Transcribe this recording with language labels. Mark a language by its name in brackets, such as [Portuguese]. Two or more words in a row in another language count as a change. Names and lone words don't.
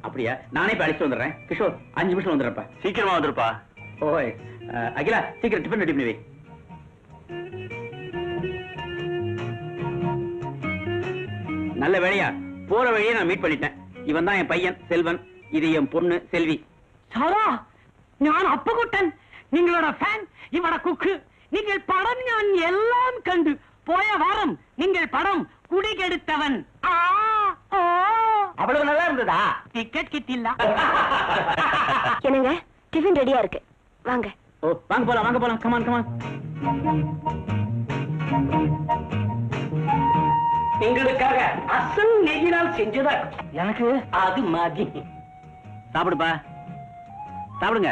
[Tamil] அப்படியா? நானே இப்ப அழைச்சிட்டு வந்துடுறேன். கிஷோர் 5 நிமிஷம் வந்துடுறப்பா. சீக்கிரமா வந்துருப்பா. ஓய், அகிலா சீக்கிரம் [English] tiffin ready [Tamil] பண்ணி வை. நல்ல வேலையா போற வழியே நான் மீட் பண்ணிட்டேன். இவன் தான் என் பையன் செல்வன், இது என் பொண்ணு செல்வி. சாரா, [Malayalam] ഞാൻ അപ്പുകുട്ടൻ, നിങ്ങളുടെ ഫാൻ, ഇവിടെ കുക്ക്. നിങ്ങൾ പടം ഞാൻ എല്ലാം കണ്ടു. പോയ വാരം നിങ്ങൾ പടം കുടികെടുത്തവൻ. [Tamil] அவ்வளவு நல்லா இருந்ததா? [Malayalam] ടിക്കറ്റ് കിട്ടില്ല. [Tamil] என்னங்க, டிஃபன் ரெடியா இருக்கு, வாங்க. ஓ, வாங்க போலாம், வாங்க போலாம். [English] come on come on. [Tamil] எங்களுக்காக அசல் நெய்யினால் செஞ்சதா எனக்கு அது மாதிரி. சாப்பிடுப்பா, சாப்பிடுங்க.